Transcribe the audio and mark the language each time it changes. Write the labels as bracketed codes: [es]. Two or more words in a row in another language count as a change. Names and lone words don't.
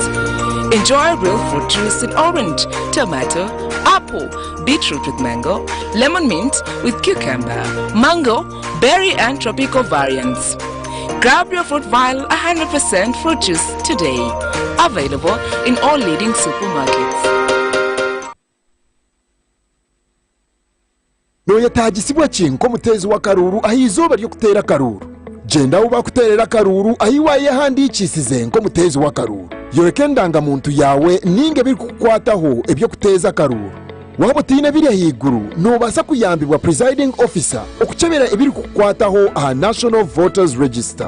[en] Enjoy real fruit juice in orange, tomato, apple, beetroot with mango, lemon mint with cucumber, mango, berry and tropical variants. Grab your Fruitvale 100% fruit juice today. Available in all leading supermarkets. [nyn] noyetagisibwa kinko mutezi wa karuru ahizoba ryo kutera karuru genda uba kuterera karuru ahiwaye handikisize nko mutezi wa karuru yoreke ndangamuntu yawe ninge biri kukwataho ebyo kuteza karuru waba utina biri higuru nubasa kuyambibwa [en] presiding officer [nyn] okucebera ebiri kukwataho aha National Voters Register.